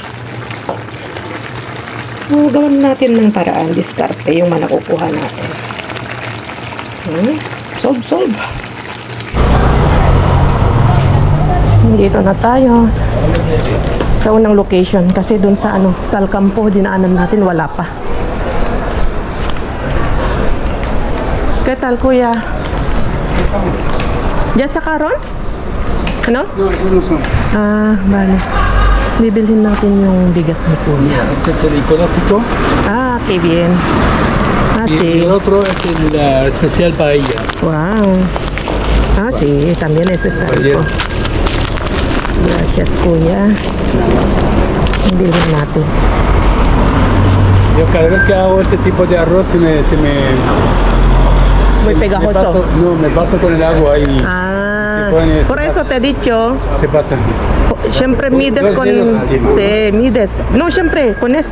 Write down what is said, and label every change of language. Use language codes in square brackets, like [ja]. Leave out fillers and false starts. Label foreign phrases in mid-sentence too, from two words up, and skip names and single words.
[tl] Gawin natin ng paraan, diskarte yung nakukuha natin. Solve. Dito na tayo sa unang location kasi dun sa Salcampo dinaanan natin, wala pa. [es] ¿Qué tal, kuya? ¿Ya sacaron? Ano? No, eso no son. Ah, vale. [tl] Bibilhin natin yung bigas ni kuya. [es] Este es el ecológico. Ah, qué bien. Ah, Y sí. el otro es el especial paellas. Wow. Ah, sí, también eso está rico. Gracias, [tl] kuya. Bilhin natin. [es] Yo cada vez que hago ese tipo de arroz Muy pegajoso. me paso con el agua y Ah, pone- por eso te he dicho, se pasa. siempre mides Dos con... dedos, sí. Sí, mides. No, siempre, con